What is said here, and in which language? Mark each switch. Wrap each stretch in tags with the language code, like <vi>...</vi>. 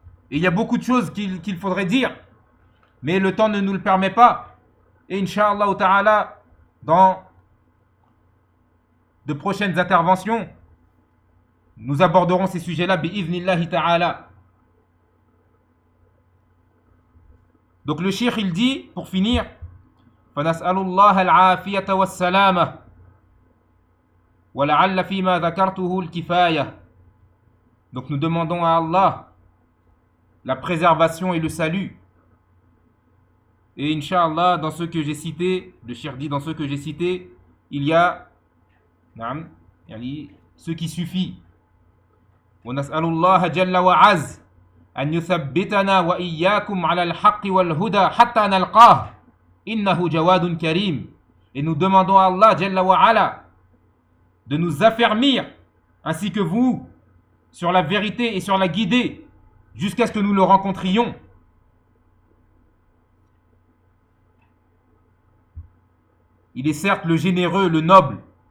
<fr>Et il y a beaucoup de choses qu'il faudrait dire, mais le temps ne nous le permet pas. Inch'Allah ta'ala, dans de prochaines interventions, nous aborderons ces sujets-là, bi'ivnillahi ta'ala. Donc le cheikh, il dit, pour finir,</fr> <ar>فَنَسْأَلُ اللَّهَ الْعَافِيَةَ وَالسَّلَامَةَ وَلَعَلَّ فِي مَا ذَكَرْتُهُ الْكِفَايَةَ.</ar> <fr>Donc nous demandons à Allah la préservation et le salut. Et Inch'Allah, dans ce que j'ai cité, le cheikh dit, dans ce que j'ai cité, il y a ce qui suffit.</fr> <ar>ونسأل الله جل وعز أن يثبتنا وإياكم على الحق والهدى حتى نلقاه إنه جواد كريم.</ar> <fr>Et nous demandons à Allah</fr> <ar>جل وعلا</ar> <fr>de nous affermir ainsi que vous sur la vérité et sur la guidée jusqu'à ce que nous le rencontrions. Il est certes le généreux, le noble.</fr>